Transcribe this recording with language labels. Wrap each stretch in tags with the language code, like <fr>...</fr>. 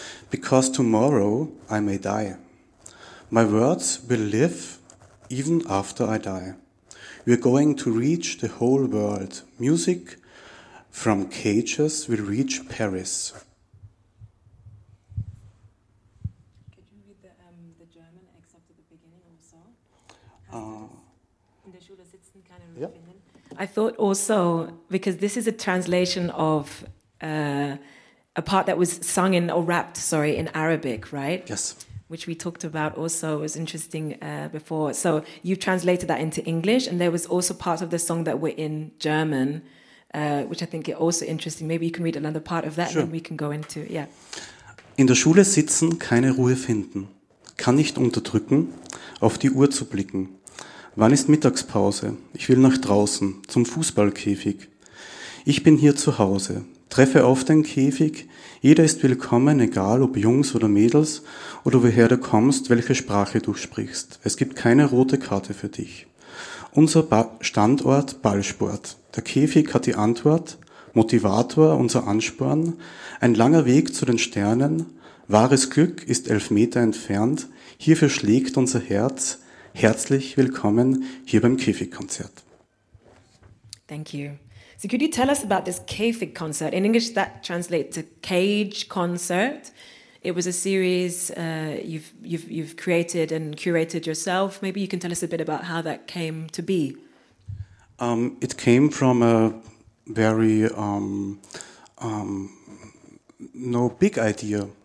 <en>Because tomorrow I may die. My words will live even after I die. We're going to reach the whole world. Music from cages will reach Paris. Could you read the German except at the beginning also?</en> <de>In der Schule sitzen keine Rufinnen.</de> <en>I thought also, because this is a translation of a part that was sung in, or rapped, sorry, in Arabic, right? Yes. Which we talked about also was interesting before. So you translated that into English, and there was also parts of the song that were in German, which I think are also interesting. Maybe you can read another part of that, sure. And then we can go into it. Yeah.</en> <de>In der Schule sitzen, keine Ruhe finden. Kann nicht unterdrücken, auf die Uhr zu blicken. Wann ist Mittagspause? Ich will nach draußen, zum Fußballkäfig. Ich bin hier zu Hause. Treffe auf den Käfig, jeder ist willkommen, egal ob Jungs oder Mädels oder woher du kommst, welche Sprache du sprichst. Es gibt keine rote Karte für dich. Unser Standort Ballsport. Der Käfig hat die Antwort, Motivator unser Ansporn. Ein langer Weg zu den Sternen, wahres Glück ist 11 Meter entfernt. Hierfür schlägt unser Herz. Herzlich willkommen hier beim Käfigkonzert.</de> <en>Thank you. So could you tell us about this Käfig concert? In English, that translates to cage concert. It was a series you've created and curated yourself. Maybe you can tell us a bit about how that came to be. It came from a very no big idea.</en>